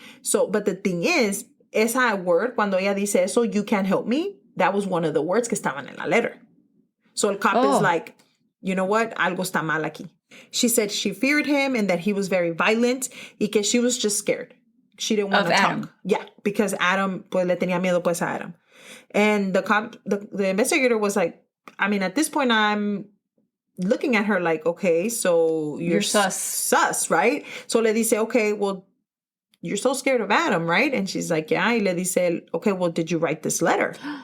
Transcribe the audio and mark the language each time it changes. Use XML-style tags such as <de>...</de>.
<en>So, but the thing is, esa word,</en> <es>cuando ella dice eso,</es> <en>you can't help me, that was one of the words</en> <es>que estaban en la</es> <en>letter. So el cop is like, you know what?</en> <es>Algo está mal aquí.</es> <en>She said she feared him and that he was very violent</en> <es>y que</es> <en>she was just scared. She didn't want to talk. Adam. Yeah, because</en> <es>Adam, pues le tenía miedo pues a Adam.</es> <en>And the cop, the investigator was like, I mean, at this point, I'm looking at her like, okay, so you're sus, right? So</en> <es>le dice,</es> <en>okay, well, you're so scared of Adam, right? And she's like, yeah.</en> <es>Y le dice,</es> <en>okay, well, did you write this letter?</en>